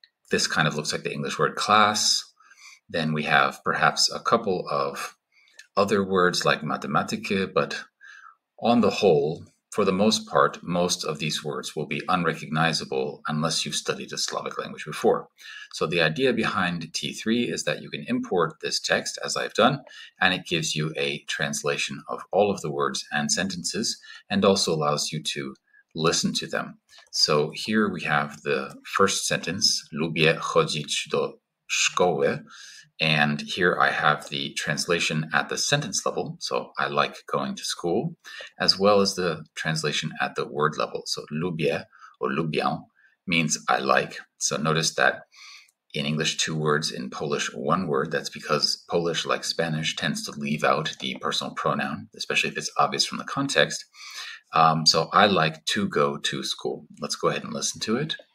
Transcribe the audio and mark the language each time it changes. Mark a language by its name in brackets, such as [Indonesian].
[English] This kind of looks like the English word class. Then we have perhaps a couple of other words like Mathematik, but on the whole, for the most part, most of these words will be unrecognizable unless you've studied a Slavic language before. So the idea behind T3 is that you can import this text, as I've done, and it gives you a translation of all of the words and sentences, and also allows you to listen to them. So here we have the first sentence, [Polish] lubię chodzić do szkoły. [English] And here I have the translation at the sentence level, so I like going to school, as well as the translation at the word level. So lubię or lubię means I like. So notice that in English, 2 words, in Polish, 1 word. That's because Polish, like Spanish, tends to leave out the personal pronoun, especially if it's obvious from the context. So I like to go to school. Let's go ahead and listen to it.